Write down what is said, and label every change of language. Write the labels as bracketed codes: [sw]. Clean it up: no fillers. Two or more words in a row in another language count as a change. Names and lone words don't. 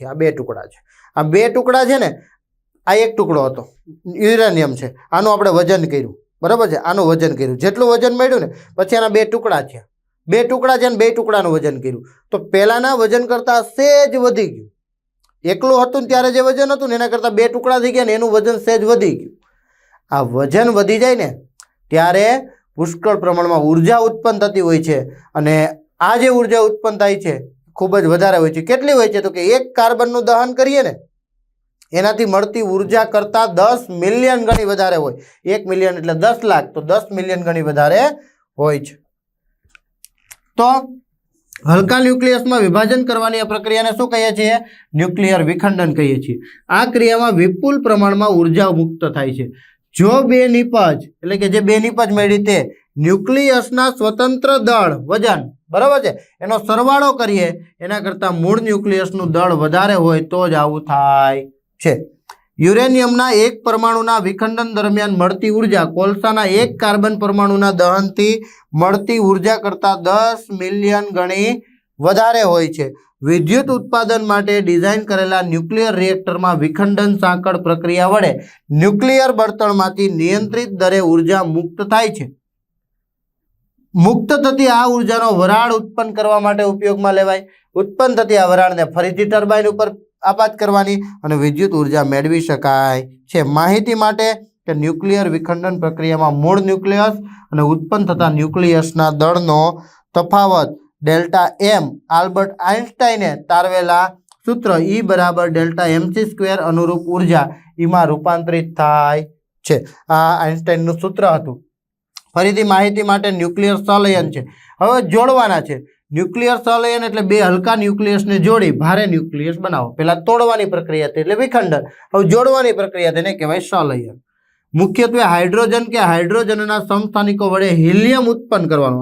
[gu] આ બે ટુકડા છે, આ બે ટુકડા છે ને, આ એક ટુકડો હતો યુરેનિયમ છે, આનું આપણે વજન કર્યું, બરાબર છે, આનું વજન કર્યું, જેટલું વજન મળ્યું ને પછી આના બે ટુકડા થયા, બે ટુકડા છે ને બે ટુકડાનું વજન કર્યું, તો પહેલાના વજન કરતાં સેજ વધી ગયું। એકલું હતું ને ત્યારે જે વજન હતું ને એના કરતાં બે ટુકડા થઈ ગયા ને એનું વજન સેજ વધી ગયું। આ વજન વધી જાય ને ત્યારે પુષ્કળ પ્રમાણમાં ઊર્જા ઉત્પન્ન થતી હોય છે અને આ જે ઊર્જા ઉત્પન્ન થાય છે ખૂબ જ વધારે હોય છે. કેટલી હોય છે? તો કે એક કાર્બનનું દહન કરીએ ને એનાથી મળતી ઊર્જા કરતા 10 મિલિયન ગણી વધારે હોય। 1 મિલિયન એટલે 10 લાખ, તો 10 મિલિયન ગણી વધારે હોય છે। તો હલકા ન્યુક્લિયસમાં વિભાજન કરવાની આ પ્રક્રિયાને શું કહીએ છીએ? ન્યુક્લિયર વિખંડન કહીએ છીએ। આ ક્રિયામાં વિપુલ પ્રમાણમાં ઊર્જા મુક્ત થાય છે। જો બે નિપજ એટલે કે જે બે નિપજ મળી તે ન્યુક્લિયસના સ્વતંત્ર દળ વજન, બરાબર છે, એનો સરવાળો કરીએ એના કરતાં મૂળ ન્યુક્લિયસનું દળ વધારે હોય તો જ આવું થાય છે। યુરેનિયમના એક પરમાણુના વિખંડન દરમિયાન મળતી ઊર્જા કોલસાના એક કાર્બન પરમાણુના દહનથી મળતી ઊર્જા કરતાં 10 મિલિયન ગણી વધારે હોય છે। વિદ્યુત ઉત્પાદન માટે ડિઝાઇન કરેલા [en] nuclear reactor [gu] મેં વિખંડન સાંકળ પ્રક્રિયા વડે ન્યુક્લિયર બળતણમાંથી નિયંત્રિત દરે ઊર્જા મુક્ત થાય છે। મુક્ત થતી આ ઊર્જાનો વરાળ ઉત્પન્ન કરવા માટે ઉપયોગમાં લેવાય। ઉત્પન્ન થતી આ વરાળને ફરીથી ટર્બાઇન ઉપર આપાત કરવાની અને વિદ્યુત ઊર્જા મેળવી શકાય છે। માહિતી માટે કે ન્યુક્લિયર વિખંડન પ્રક્રિયામાં મૂળ ન્યુક્લિયસ અને ઉત્પન્ન થતા ન્યુક્લિયસના દળનો તફાવત ડેલ્ટા એમ આલ્બર્ટ આઇન્સ્ટાઇને તારવેલા સૂત્ર ઈ બરાબર ડેલ્ટા mc² અનુરૂપ ઊર્જા ઈમાં રૂપાંતરિત થાય છે। આ આઇન્સ્ટાઇનનું સૂત્ર હતું. ફરીથી માહિતી માટે ન્યુક્લિયર સંલયન છે। હવે જોડવાના છે। ન્યુક્લિયર સંલયન એટલે બે હલકા ન્યુક્લિયસને જોડી ભારે ન્યુક્લિયસ બનાવો. પહેલા તોડવાની પ્રક્રિયા હતી એટલે વિખંડન, હવે જોડવાની પ્રક્રિયા તેને કહેવાય સંલયન. મુખ્યત્વે હાઇડ્રોજન કે હાઇડ્રોજનના સમસ્થાનિકો વડે હિલિયમ ઉત્પન્ન કરવાનું.